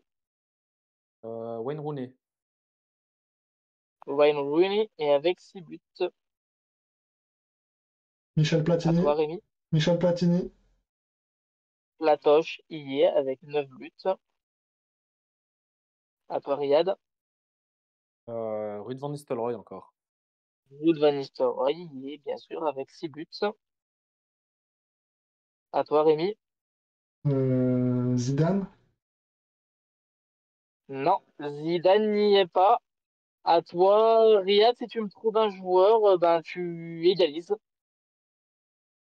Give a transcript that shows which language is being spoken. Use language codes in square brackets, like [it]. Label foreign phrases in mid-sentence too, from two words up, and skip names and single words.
[fr] Wayne Rooney. Wayne Rooney est avec 6 buts. Michel À toi, Platini, Rémi. Michel Platini, Platoche y est avec 9 buts. À toi, Riyad. Ruud van Nistelrooy encore. Wout van Nistelrooy y est bien sûr avec 6 buts. À toi, Rémi. Zidane, Non, Zidane n'y est pas. À toi, Riyad, si tu me trouves un joueur, ben tu égalises.